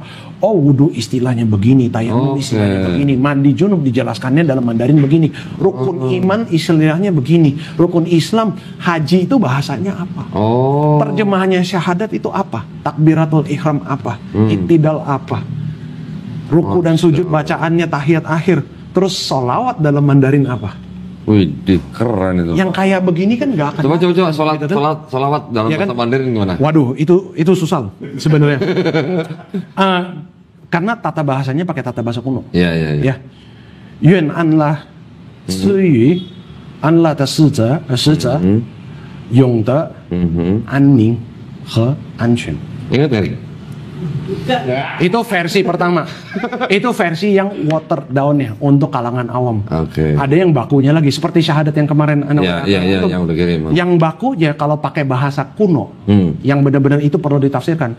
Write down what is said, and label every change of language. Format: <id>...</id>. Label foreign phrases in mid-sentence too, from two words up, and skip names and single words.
<id>Oh, wudhu istilahnya begini, tayamum istilahnya begini, mandi junub dijelaskannya dalam Mandarin begini, rukun iman istilahnya begini, rukun Islam, haji itu bahasanya apa, terjemahannya syahadat itu apa, takbiratul ihram apa, iktidal apa, ruku dan sujud bacaannya tahiyat akhir, terus sholawat dalam Mandarin apa. Wih, keren itu. Yang kayak begini kan nggak akan. Coba sholawat dalam bahasa Mandarin gimana? Waduh, itu susah loh sebenarnya. Karena tata bahasanya pakai tata bahasa kuno. Iya. Ya.</id> <zh>愿安拉赐予安拉的使者永得安宁和安全.</zh> <id>Ingat nggak? Itu versi pertama. Itu versi yang</id> <en>water down-</en> <id>nya untuk kalangan awam. Ada yang bakunya lagi seperti syahadat yang kemarin yang udah kirim. Yang bakunya kalau pakai bahasa kuno, yang benar-benar itu perlu ditafsirkan.</id>